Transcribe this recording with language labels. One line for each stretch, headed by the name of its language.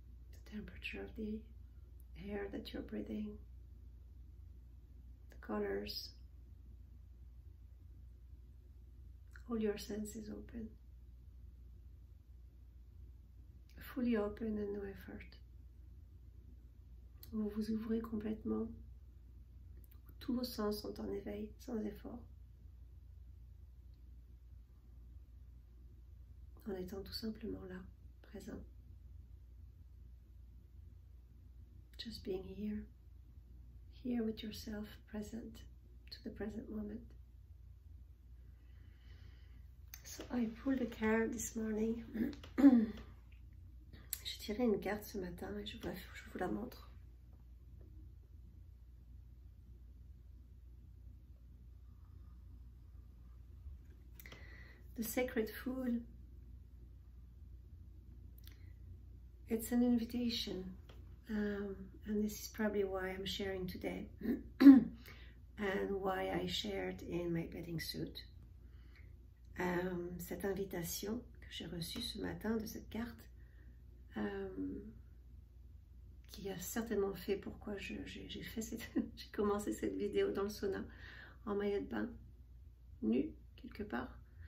English: the temperature of the air that you're breathing, the colors, all your senses open, fully open and no effort.
French: Vous vous ouvrez complètement, tous vos sens sont en éveil, sans effort, en étant tout simplement là, présent.
English: Just being here with yourself, present to the present moment. So I pulled a card this morning.
French: J'ai tiré une carte ce matin et je vous la montre.
English: The Sacred Food. It's an invitation, and this is probably why I'm sharing today and why I shared in my bathing suit.
French: Cette invitation que j'ai reçue ce matin de cette carte, qui a certainement fait pourquoi j'ai commencé cette vidéo dans le sauna en maillot de bain, nu quelque part.